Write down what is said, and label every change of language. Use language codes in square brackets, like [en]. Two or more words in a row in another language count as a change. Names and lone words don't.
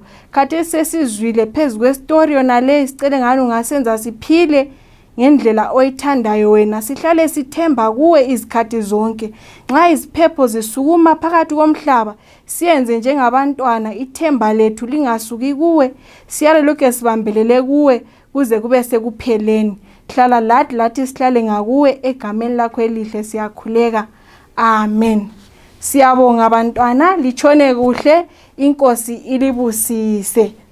[nd] Khathesi sesizwile phezu kwestori yona le, sicele ngani ungasenza siphile ngendlela oyithandayo wena. Sihlale sithemba kuwe izikhathi zonke. Nxa iziphepho zisukuma phakathi komhlaba, siyenze njengabantwana, ithemba lethu lingasuki kuwe. Siyale lokho sibambelele kuwe kuze kube sekupheleni. Hlala lathi sihlale ngakuwe egameni lakho elihle, siyakhuleka. Amen. Siyabonga abantwana, lichone kuhle, inkosi ilibusise.